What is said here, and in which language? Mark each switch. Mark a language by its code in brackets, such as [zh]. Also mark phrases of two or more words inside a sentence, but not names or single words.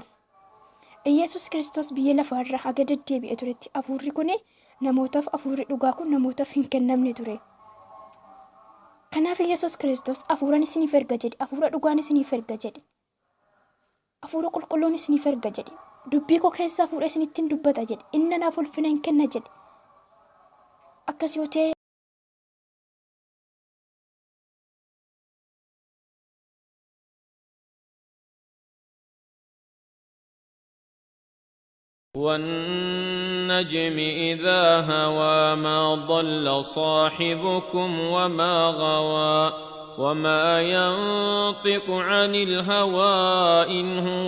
[om] Yesuus Kiristoos biyya lafaarraa haga deddeebi'e turetti hafuurri kun namootaaf hafuurri dhugaa kun namootaaf hin kennamne ture. Kanaaf Yesuus Kiristoos hafuuraan isiniif erga jedhe, hafuura dhugaan isiniif erga jedhe, hafuura qulqulluun isiniif erga jedhe, dubbii koo keessaa fuudhee isinittiin dubbata jedhe, inni anaaf ulfina hin kenna jedhe. Akkas yoo ta'e [ar] والنجم إذا هوى ما ضل صاحبكم وما غوى وما ينطق عن الهوى إن هو